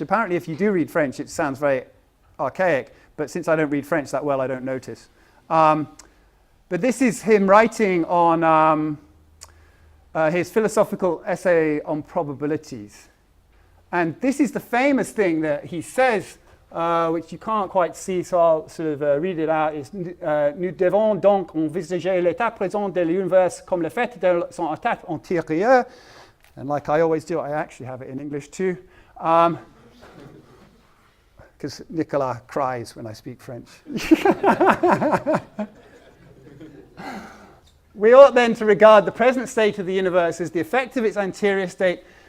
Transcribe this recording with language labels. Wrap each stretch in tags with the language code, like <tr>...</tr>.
<en>Apparently, if you do read French, it sounds very archaic. But since I don't read French that well, I don't notice. But this is him writing on his philosophical essay on probabilities. And this is the famous thing that he says, which you can't quite see, so I'll sort of read it out.</en> <fr>Is, nous devons donc envisager l'état présent de l'univers comme le fait de son état antérieur.</fr> <en>And like I always do, I actually have it in English too. Because Nicolas cries when I speak French. We ought then to regard the present state of the universe as the effect of its anterior state,</en>